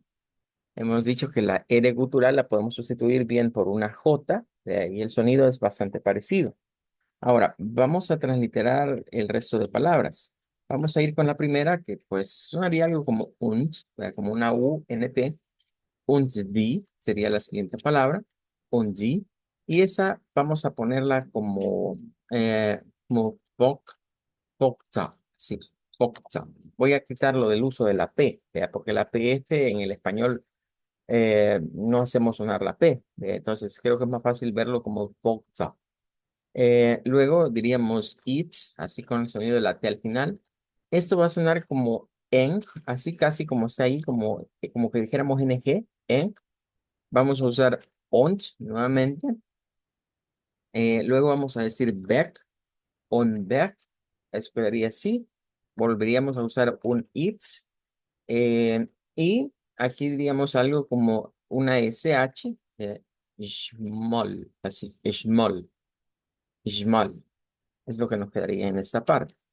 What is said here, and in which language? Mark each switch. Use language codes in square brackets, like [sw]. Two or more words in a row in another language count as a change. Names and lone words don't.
[es] Hemos dicho que la R gutural la podemos sustituir bien por una J, de ahí el sonido es bastante parecido. Ahora, vamos a transliterar el resto de palabras. Vamos a ir con la primera, que pues sonaría algo como und, ¿verdad? Como una U, N, T. [de] Und die [es] sería la siguiente palabra, [de] und die. [es] Y esa vamos a ponerla como pokta, sí, pokta. Voy a quitarlo del uso de la P, ¿verdad? Porque la P este en el español no hacemos sonar la P. Entonces creo que es más fácil verlo como pokta. Luego diríamos it, así con el sonido de la T al final. Esto va a sonar como eng, así casi como está ahí, como que dijéramos ng, eng. Vamos a usar ont nuevamente. Luego vamos a decir back, on back. Eso quedaría así. Volveríamos a usar un its. Y aquí diríamos algo como una SH, schmoll, así, schmoll, schmoll. Es lo que nos quedaría en esta parte.